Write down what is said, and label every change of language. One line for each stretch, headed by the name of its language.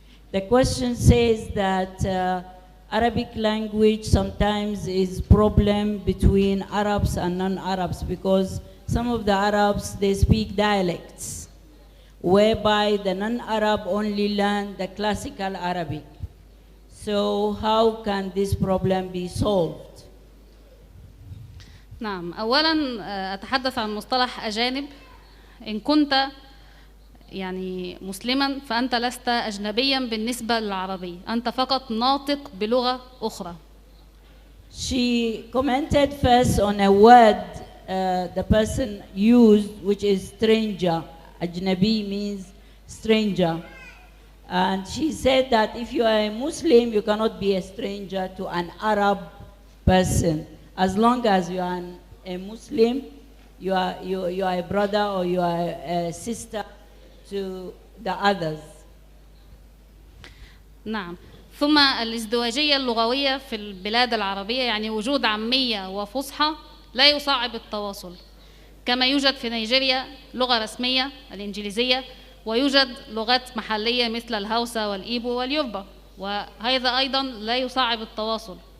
English: The question says that Arabic language sometimes is problem between Arabs and non-Arabs because some of the Arabs, they speak dialects, whereby the non-Arab only learn the classical Arabic. So how can this problem be solved?
Arabic: نعم، أولاً أتحدث عن مصطلح أجانب. إن كنت يعني مسلماً فأنت لست أجنبياً بالنسبة للعربية، أنت فقط ناطق بلغة أخرى.
English: She commented first on a word the person used, which is stranger. Ajnabi means stranger. And she said that if you are a Muslim, you cannot be a stranger to an Arab person. As long as you are a Muslim, you are a brother or you are a sister to the others.
Arabic: نعم. ثم الازدواجية اللغوية في البلاد العربية يعني وجود عامية وفصحى لا يصعب التواصل، كما يوجد في نيجيريا لغة رسمية الإنجليزية ويوجد لغات محلية مثل الهوسة والإيبو واليوبا، وهذا أيضا لا يصعب التواصل.